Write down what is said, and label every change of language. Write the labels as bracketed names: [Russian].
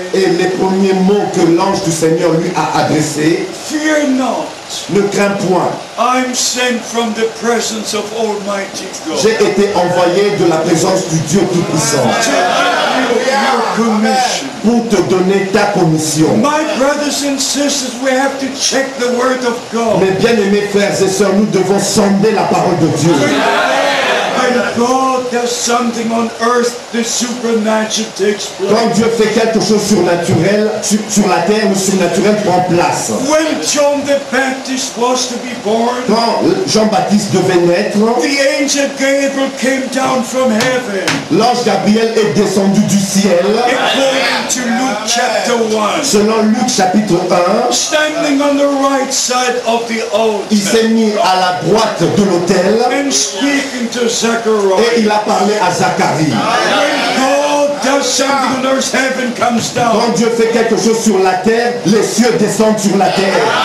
[French] Et les premiers mots que l'ange du Seigneur lui a adressés: [English] fear not, [French] ne crains point, [English] I'm sent from the presence of Almighty God. [French] j'ai été envoyé de la présence du Dieu Tout-Puissant [English] To give you your commission. [French] pour te donner ta commission. [English] My brothers and sisters, we have to check the word of God. [French] Mes bien-aimés frères et sœurs, nous devons sonder la parole de Dieu. [English] When God does something on earth, the supernatural takes [French] Quand [English] place. [French] Dieu fait quelque chose surnaturel, sur la terre, le surnaturel prend place. [English] When John the Baptist was to be born, [French] Quand Jean-Baptiste devait naître, [English] the angel Gabriel came down from heaven. [French] l'ange Gabriel est descendu du ciel, [English] According to Luke chapter 1, [French] selon Luc chapitre 1, [English] standing on the right side of the [French] il s'est [English] altar [French] mis à la droite de l'autel [English] and speaking to [French] et [English] Zechariah. [French] il a parlé à Zacharie. [English] When God does something on earth, heaven comes down. [French] Quand Dieu fait quelque chose sur la terre, les cieux descendent sur la terre.